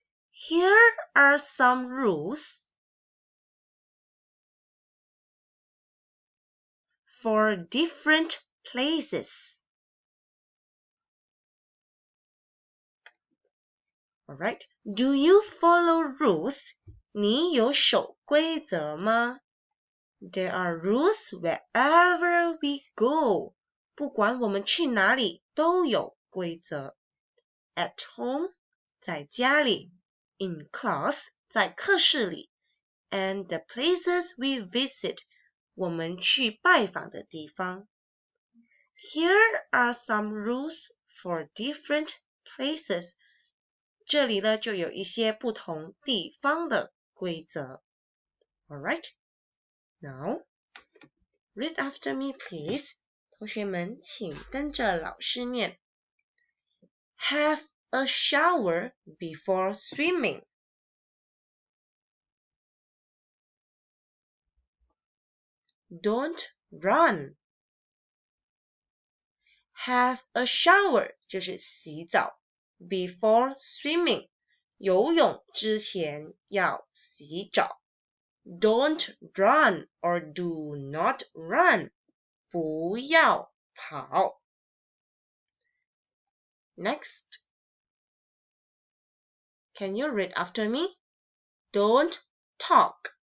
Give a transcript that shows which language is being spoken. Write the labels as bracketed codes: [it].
[en] Here are some rules for different places. Alright, do you follow rules? [zh] 你有守规则吗？ [en] There are rules wherever we go. [zh] 不管我们去哪里都有规则。 [en] At home, [zh] 在家里。 [en] In class, [zh] 在课室里。 [en] And the places we visit, [zh] 我们去拜访的地方。 [en] Here are some rules for different places. [zh] 这里呢就有一些不同地方的规则。 [en] Alright, now read after me, please. [zh] 同学们请跟着老师念。 [en] Have a shower before swimming. Don't run. Have a shower [zh] 就是洗澡。 [en] Before swimming [zh] 游泳之前要洗澡。 [en] Don't run or do not run [zh] 不要跑。 [en] Next, can you read after me? Don't talk.